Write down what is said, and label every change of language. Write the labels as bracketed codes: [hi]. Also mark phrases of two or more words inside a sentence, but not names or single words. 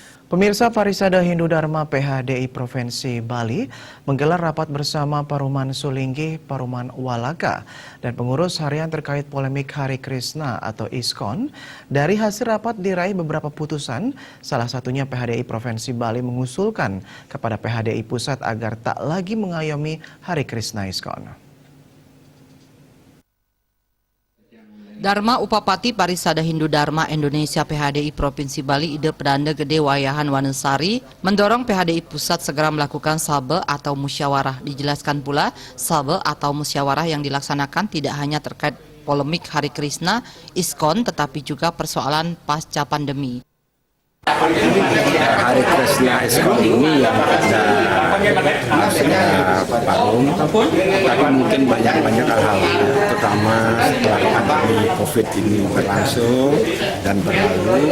[id] Pemirsa, Parisada Hindu Dharma PHDI Provinsi Bali menggelar rapat bersama Paruman Sulinggi, Paruman Walaka, dan pengurus harian terkait polemik Hari Krishna atau ISKCON. Dari hasil rapat diraih beberapa putusan, salah satunya PHDI Provinsi Bali mengusulkan kepada PHDI Pusat agar tak lagi mengayomi Hari Krishna ISKCON. Dharma Upapati Parisada Hindu Dharma Indonesia PHDI Provinsi Bali Ide Pedanda Gede Wayahan Wanesari mendorong PHDI Pusat segera melakukan sabe atau musyawarah. Dijelaskan pula sabe atau musyawarah yang dilaksanakan tidak hanya terkait polemik Hari Krishna ISKCON tetapi juga persoalan pasca pandemi. Hari Krishna ISKCON ini yang sudah Parum, tapi mungkin banyak hal, terutama setelah pandemi COVID ini berlangsung dan berlalu.